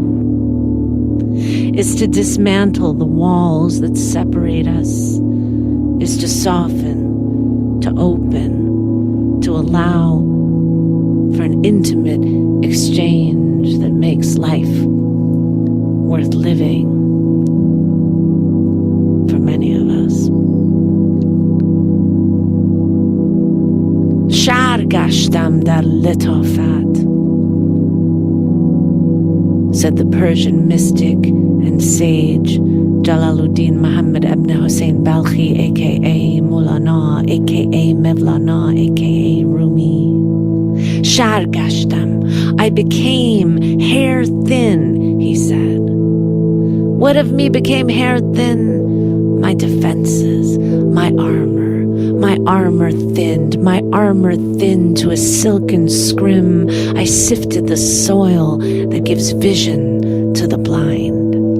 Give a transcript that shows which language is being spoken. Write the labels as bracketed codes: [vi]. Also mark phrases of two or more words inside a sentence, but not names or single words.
[en] Is to dismantle the walls that separate us, is to soften, to open, to allow for an intimate exchange that makes life worth living for many of us. [fa] شعر گشتم در لطافت, [en] said the Persian mystic and sage Jalaluddin Muhammad ibn Hussein Balkhi, aka Mulana, aka Mevlana, aka Rumi. [fa] شعر گشتم, [en] I became hair thin, he said. What of me became hair thin? My defenses, my armor thinned to a silken scrim. I sifted the soil that gives vision to the blind.